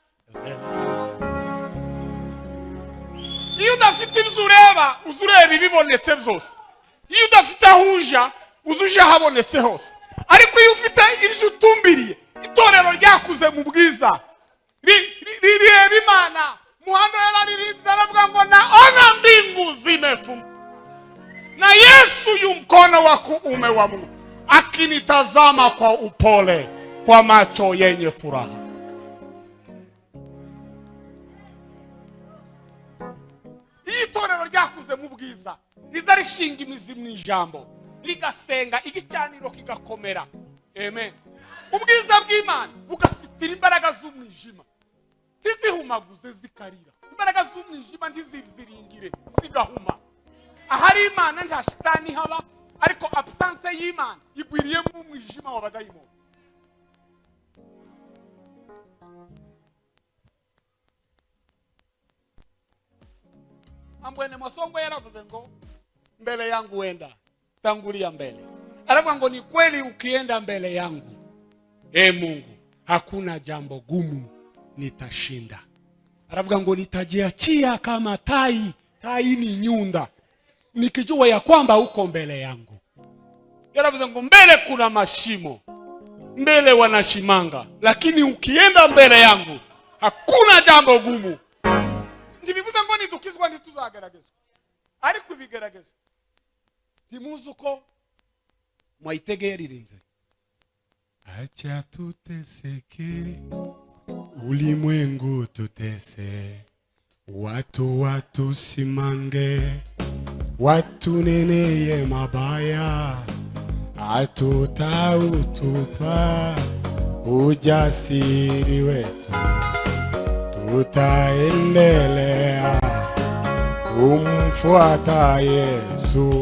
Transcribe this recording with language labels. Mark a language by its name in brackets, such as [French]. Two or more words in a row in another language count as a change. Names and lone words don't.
[Kinyarwanda] Iyo udafite ibyo ureba, uzureba ibibonetse byose. Iyo udafite aho uja, uzuje habonetse hose. Ariko iyo ufite ibyo utumbiriye, itorero ryakuze mu bwiza, rireba Imana. [Swahili] Muhando [Kinyarwanda] yararirimbye aravuga ngo [Swahili] naona mbingu zimefunguka na Yesu yu mkono wa kuume wa Mungu akinitazama kwa upole, kwa macho yenye furaha. [Kinyarwanda] Itorero ryakuze mu bwiza, riza rishinga imizi mu ijambo, rigasenga igicaniro kigakomera, amen. Ubwiza bw'Imana bugasitira imbaraga z'umwijima, ntizihumaguze zikarira. Imbaraga z'umwijima ntiziziringire zigahuma. Ahari Imana nta shitani haba, ariko absence y'Imana igwiriye mu mwijima w'abadayimoni. [Swahili] Ambwene Mwasongo [Kinyarwanda] yaravuze ngo [Swahili] mbele yangu wenda, tangulia mbele. [Kinyarwanda] Aravuga ngo [Swahili] ni kweli ukienda mbele yangu, Mungu, hakuna jambo gumu nitashinda. [Kinyarwanda] Aravuga ngo [Swahili] nitajiachia kama tai, tai ni nyunda, nikijua ya kwamba uko mbele yangu. [Kinyarwanda] Yaravuze ngo [Swahili] mbele kuna mashimo, mbele wanashimanga, lakini ukienda mbele yangu hakuna jambo gumu. [Kinyarwanda] Ndibivuze ngo nidukizwa ntituzageragezwa, ariko ibigeragezwa ntimuzi uko Mwaitege yaririnze. [Swahili] Acha tuteseke, ulimwengu tutese, watu simange, watu neneye mabaya, hatutautupa ujasiri wetu, tutaendelea kumfuata Yesu.